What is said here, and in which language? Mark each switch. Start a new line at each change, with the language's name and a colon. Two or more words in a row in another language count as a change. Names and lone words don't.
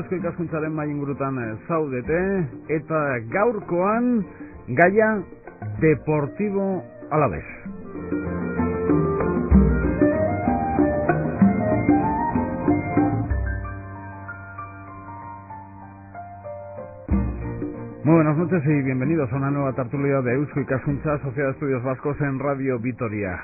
Basque: ikaskuntzaren mai ingurutan zaudete, eta gaurkoan gaia Deportivo Alavés.
Spanish: Muy buenas noches y bienvenidos a una nueva tertulia de Eusko Ikaskuntza, Sociedad de Estudios Vascos en Radio Vitoria.